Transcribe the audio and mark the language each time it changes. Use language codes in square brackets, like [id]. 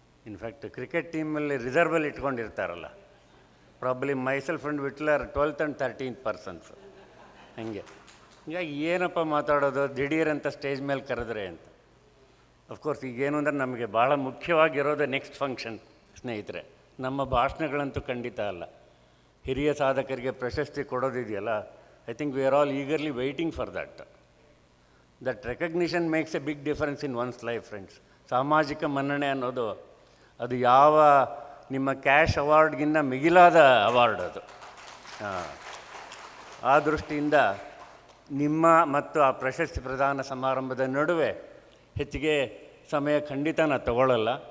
[kn] In fact cricket ಟೀಮಲ್ಲಿ ರಿಸರ್ವಲ್ಲಿ ಇಟ್ಕೊಂಡಿರ್ತಾರಲ್ಲ, [en] Probably myself and ವಿಟ್ಲರ್ 12th and 13th persons. [kn] ಹಂಗೆ ಹೀಗಾಗಿ ಏನಪ್ಪ ಮಾತಾಡೋದು ದಿಢೀರಂತ ಸ್ಟೇಜ್ ಮೇಲೆ ಕರೆದ್ರೆ ಅಂತ. ಅಫ್ಕೋರ್ಸ್ ಈಗೇನು ಅಂದರೆ ನಮಗೆ ಭಾಳ ಮುಖ್ಯವಾಗಿರೋದು ನೆಕ್ಸ್ಟ್ ಫಂಕ್ಷನ್ ಸ್ನೇಹಿತರೆ. ನಮ್ಮ ಭಾಷಣಗಳಂತೂ ಖಂಡಿತ ಅಲ್ಲ. ಹಿರಿಯ ಸಾಧಕರಿಗೆ ಪ್ರಶಸ್ತಿ ಕೊಡೋದಿದೆಯಲ್ಲ, [en] I think we are all eagerly waiting for that. That recognition makes a big difference in one's life, friends. [kn] ಸಾಮಾಜಿಕ ಮನ್ನಣೆ ಅನ್ನೋದು ಅದು ಯಾವ ನಿಮ್ಮ ಕ್ಯಾಶ್ ಅವಾರ್ಡ್ಗಿಂತ ಮಿಗಿಲಾದ ಅವಾರ್ಡ್ ಅದು. ಆ ದೃಷ್ಟಿಯಿಂದ ನಿಮ್ಮ ಮತ್ತು ಆ ಪ್ರಶಸ್ತಿ ಪ್ರದಾನ ಸಮಾರಂಭದ ನಡುವೆ ಹೆಚ್ಚಿಗೆ ಸಮಯ ಖಂಡಿತ ನಾನು ತಗೊಳ್ಳಲ್ಲ.